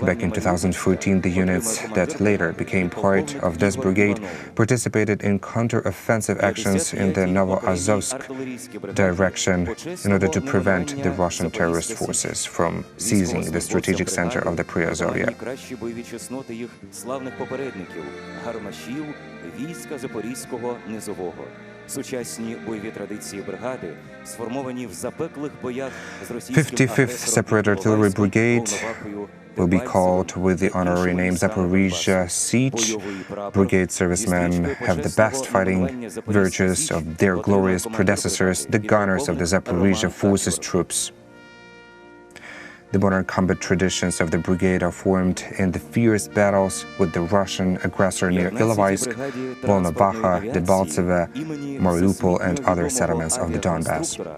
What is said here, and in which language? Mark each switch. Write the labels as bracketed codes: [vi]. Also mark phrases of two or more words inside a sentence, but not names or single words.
[en] Back in 2014, the units that later became part of this brigade participated in counter-offensive actions in the Novoazovsk direction in order to prevent the Russian terrorist forces from seizing the strategic center of the Priazovia. [uk] Гармашів, війська Запорізького низового. Сучасні бойові традиції бригади сформовані в запеклих боях з російським [en] 55th Separate Artillery Brigade will be called with the honorary name Zaporizhzhia Siege. Brigade servicemen have the best fighting virtues of their glorious predecessors, the gunners of the Zaporizhzhia Forces troops. The modern combat traditions of the brigade are formed in the fierce battles with the Russian aggressor near Ilovaisk, Volnobacha, Debaltseve, Mariupol, and other settlements of the Donbass.